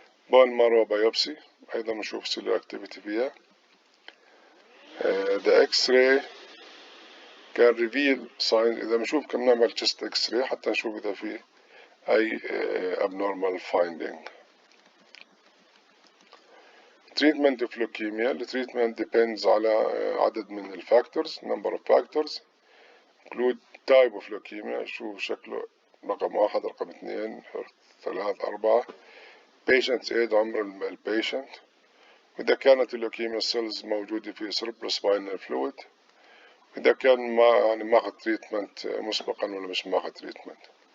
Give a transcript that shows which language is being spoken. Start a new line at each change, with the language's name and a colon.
English: bone marrow biopsy
Arabic: أيضا نشوف
English: Cellular activity فيها. the X-ray can reveal signs.
Arabic: إذا بنشوف كم نعمل
English: chest X-ray
Arabic: حتى نشوف إذا في أي
English: abnormal finding. treatment of leukemia. The treatment depends
Arabic: على عدد من
English: الفاكتورز. number of factors include type of leukemia،
Arabic: شوف شكله رقم 1، رقم 2، 3، 4.
English: patient age،
Arabic: عمر البيشنت، وإذا كانت اللوكيميا سيلز موجودة في
English: cerebrospinal fluid،
Arabic: إذا كان ما ماخذ تريتمنت مسبقا ولا مش ماخذ تريتمنت.